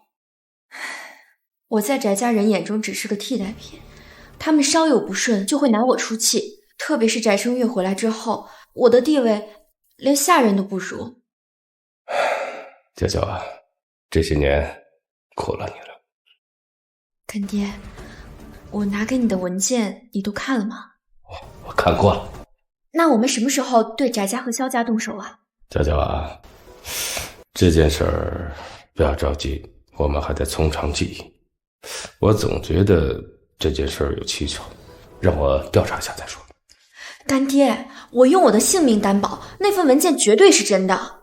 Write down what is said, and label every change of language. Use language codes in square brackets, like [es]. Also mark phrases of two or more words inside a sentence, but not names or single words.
[zh] 我在翟家人眼中只是個替代品，他們稍有不順就會拿我出氣，特別是翟聲月回來之後，我的地位連下人都不如。嬌嬌啊，這些年苦了你了。乾爹，我拿給你的文件你都看了嗎？我看過了。那我們什麼時候對翟家和蕭家動手啊？嬌嬌啊，這件事兒不要着急，我們還得從長計議。我總覺得這件事兒有蹊蹺，讓我調查一下再說。乾爹，我用我的性命擔保，那份文件絕對是真的。